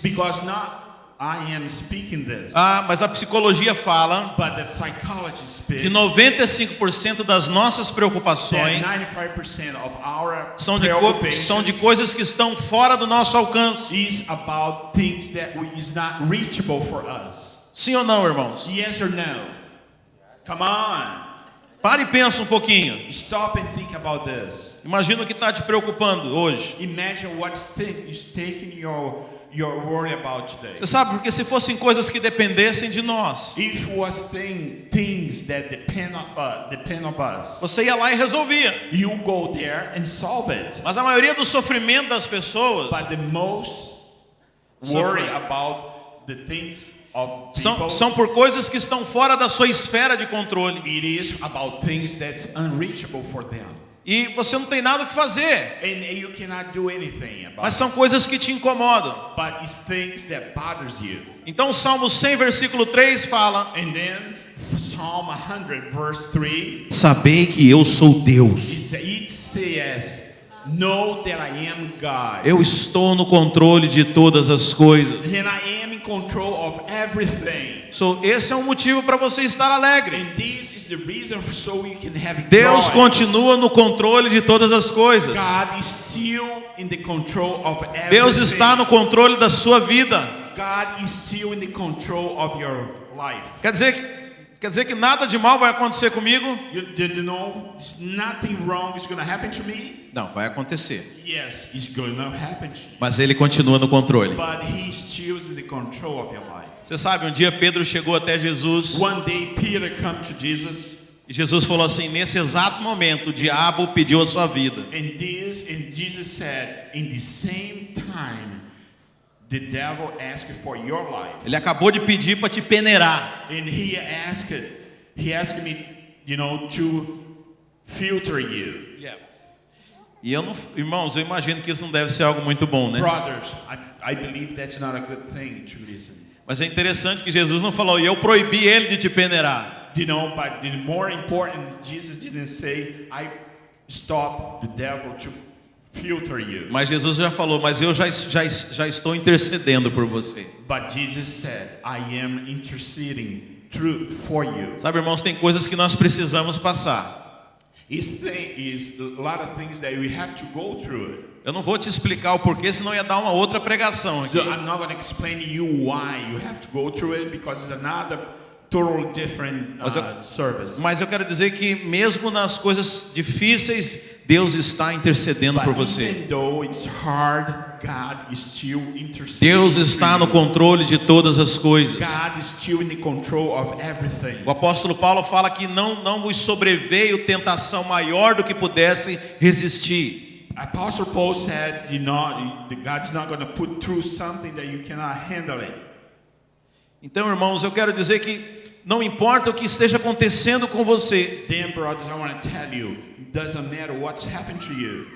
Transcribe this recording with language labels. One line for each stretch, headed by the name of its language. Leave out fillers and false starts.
English: Because not I am speaking this.
Portuguese: Mas a psicologia fala
English: But the psychology speaks
Portuguese: que 95% das nossas preocupações
English: 95% of our
Portuguese: são de coisas que estão fora do nosso alcance.
English: Is about things that is not reachable for us.
Portuguese: Sim ou não, irmãos?
English: Yes or no? Come on.
Portuguese: Pare e pensa um pouquinho.
English: Stop and think about this.
Portuguese: Imagina o que está te preocupando hoje.
English: Imagine what's taking your worry about today.
Portuguese: Você sabe, porque se fossem coisas que dependessem de nós,
English: if was things that depend on us,
Portuguese: você ia lá e resolvia.
English: You go there and solve it.
Portuguese: Mas a maioria do sofrimento das pessoas,
English: but the most worry about the things
Portuguese: são por coisas que estão fora da sua esfera de controle.
English: It is about things that's unreachable for them.
Portuguese: E você não tem nada o que fazer.
English: And you cannot do anything about
Portuguese: Mas são coisas que te incomodam.
English: But it's things that bothers you.
Portuguese: Então o Salmo 100 versículo 3 fala:
English: And then Psalm 100 verse 3.
Portuguese: Sabei que eu sou Deus.
English: It says, know that I am God.
Portuguese: Eu estou no controle de todas as coisas.
English: And I am in control of everything.
Portuguese: Esse é um motivo para você estar alegre.
English: And this is the reason so you can have
Portuguese: Deus
English: joy.
Portuguese: Continua no controle de todas as coisas.
English: God is still in the control of everything.
Portuguese: Deus está no controle da sua vida.
English: God is still in the control of your life.
Portuguese: Quer Quer dizer que nada de mal vai acontecer comigo?
English: You know, nothing wrong is going to happen to me.
Portuguese: Não, vai acontecer.
English: Yes, it's going to happen to you.
Portuguese: Mas ele continua no controle.
English: But he's still in the control of your life.
Portuguese: Você sabe, um dia Pedro chegou até Jesus.
English: One day Peter came to Jesus.
Portuguese: E Jesus falou assim: nesse exato momento, o diabo pediu a sua vida.
English: And Jesus said, in the same time, the devil asked for your life.
Portuguese: Ele acabou de pedir para te peneirar.
English: And he asked me, you know, to filter you.
Portuguese: E eu não, irmãos, eu imagino que isso não deve ser algo muito bom, né?
English: Brothers, I believe that's not a good thing to listen.
Portuguese: Mas é interessante que Jesus não falou: e eu proibi ele de te peneirar.
English: You know, but the more important, Jesus didn't say, I stopped the devil to filter you.
Portuguese: Mas Jesus já falou: mas eu já estou intercedendo por você.
English: But Jesus said, I am interceding for you.
Portuguese: Sabe, irmãos, tem coisas que nós precisamos passar.
English: Is a lot of things that we have to go through.
Portuguese: Eu não vou te explicar o porquê, senão ia dar uma outra pregação aqui.
English: So I'm not going to explain to you why you have to go through it, because it's another totally different service.
Portuguese: Mas eu quero dizer que mesmo nas coisas difíceis, Deus está intercedendo por você.
English: Even though it's hard, God is still interceding.
Portuguese: Deus está no controle de todas as coisas.
English: God is still in the control of everything.
Portuguese: O apóstolo Paulo fala que não vos sobreveio tentação maior do que pudesse resistir.
English: Apostle Paul said, God's not going to put through something that you cannot handle it.
Portuguese: Então, irmãos, eu quero dizer que não importa o que esteja acontecendo com você.
English: Then, brothers, I want to tell you, doesn't matter what's happened to you.